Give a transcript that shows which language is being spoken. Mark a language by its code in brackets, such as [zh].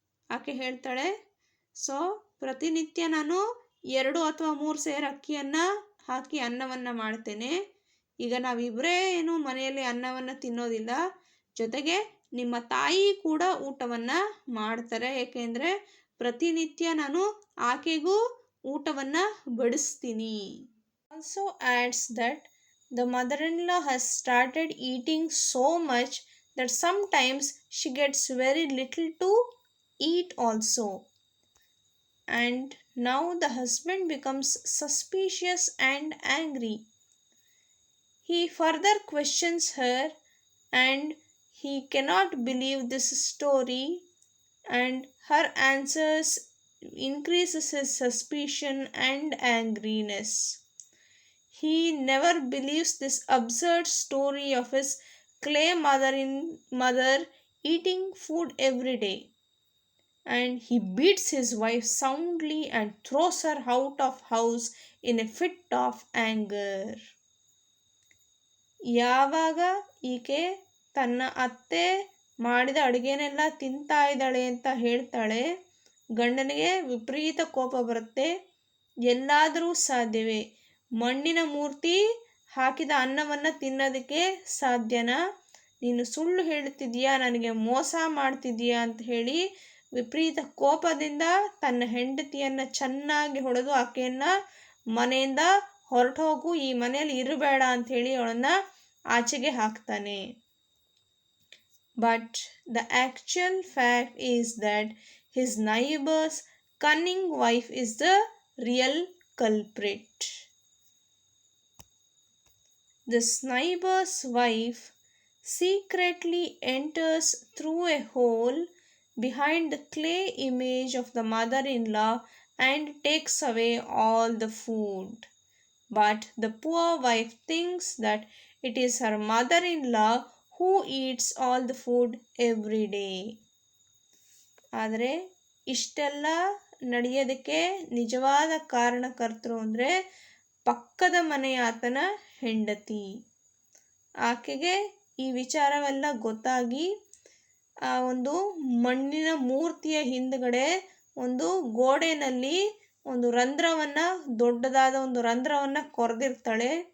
[kn] ಆಕೆ ಹೇಳ್ತಾಳೆ, ಪ್ರತಿನಿತ್ಯ ನಾನು 2 ಅಥವಾ 3 ಸೇರು ಅಕ್ಕಿಯನ್ನು ಹಾಕಿ ಅನ್ನವನ್ನು ಮಾಡ್ತೇನೆ. ಈಗ ನಾವಿಬ್ಬರೇ ಏನು ಮನೆಯಲ್ಲಿ ಅನ್ನವನ್ನು ತಿನ್ನೋದಿಲ್ಲ, ಜೊತೆಗೆ ನಿಮ್ಮ ತಾಯಿ ಕೂಡ ಊಟವನ್ನು ಮಾಡ್ತಾರೆ. ಏಕೆಂದರೆ ಪ್ರತಿನಿತ್ಯ ನಾನು ಆಕೆಗೂ ಊಟವನ್ನು ಬಡಿಸ್ತೀನಿ. [en] Also adds that the mother-in-law has started eating so much that sometimes she gets very little to eat also. And now the husband becomes suspicious and angry. He further questions her and he cannot believe this story, and her answers increases his suspicion and angriness. He never believes this absurd story of his clay mother eating food every day. And he beats his wife soundly and throws her out of house in a fit of anger. [kn] ಯಾವಾಗ ಈಕೆ ತನ್ನ ಅತ್ತೆ ಮಾಡಿದ ಅಡುಗೆನೆಲ್ಲ ತಿಂತಾ ಇದ್ದಾಳೆ ಅಂತ ಹೇಳ್ತಾಳೆ, ಗಂಡನಿಗೆ ವಿಪರೀತ ಕೋಪ ಬರುತ್ತೆ. ಎಲ್ಲಾದರೂ ಸಾಧ್ಯವೇ? ಮಣ್ಣಿನ ಮೂರ್ತಿ ಹಾಕಿದ ಅನ್ನವನ್ನು ತಿನ್ನೋದಕ್ಕೆ ಸಾಧ್ಯನಾ? ನೀನು ಸುಳ್ಳು ಹೇಳ್ತಿದ್ದೀಯಾ, ನನಗೆ ಮೋಸ ಮಾಡ್ತಿದ್ದೀಯಾ ಅಂತ ಹೇಳಿ ವಿಪರೀತ ಕೋಪದಿಂದ ತನ್ನ ಹೆಂಡತಿಯನ್ನು ಚೆನ್ನಾಗಿ ಹೊಡೆದು ಆಕೆಯನ್ನು ಮನೆಯಿಂದ ಹೊರಟು ಹೋಗು, ಈ ಮನೆಯಲ್ಲಿ ಇರಬೇಡ ಅಂಥೇಳಿ ಅವಳನ್ನು ಆಚೆಗೆ ಹಾಕ್ತಾನೆ. [en] But the actual fact is that his neighbours cunning wife is the real culprit. This neighbor's wife secretly enters through a hole behind the clay image of the mother-in-law and takes away all the food. But the poor wife thinks that it is her mother-in-law who eats all the food every day. [kn] ಆದರೆ ಇಷ್ಟೆಲ್ಲ ನಡೆಯೋದಕ್ಕೆ ನಿಜವಾದ ಕಾರಣಕರ್ತರು ಅಂದರೆ ಪಕ್ಕದ ಮನೆಯ ಆತನ ಹೆಂಡತಿ. ಆಕೆಗೆ ಈ ವಿಚಾರವೆಲ್ಲ ಗೊತ್ತಾಗಿ ಆ ಒಂದು ಮಣ್ಣಿನ ಮೂರ್ತಿಯ ಹಿಂದುಗಡೆ ಒಂದು ಗೋಡೆಯಲ್ಲಿ ಒಂದು ರಂಧ್ರವನ್ನು, ದೊಡ್ಡದಾದ ಒಂದು ರಂಧ್ರವನ್ನು ಕೊರೆದಿರ್ತಾಳೆ.